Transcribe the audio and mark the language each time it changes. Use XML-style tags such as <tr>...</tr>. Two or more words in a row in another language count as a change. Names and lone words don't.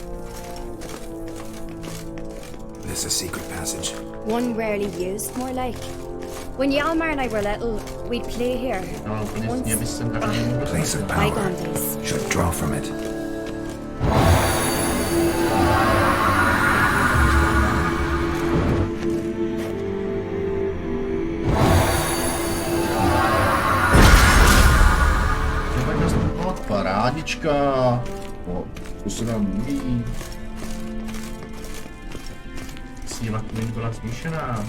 <en>This a secret passage? One rarely used, more like. When Hjalmar and I were little, we'd play here. Place of power. Bygone days. Should draw from it.</en> <cs>Parádička. To se nám líbí. Síla kůň byla zvýšená.</cs>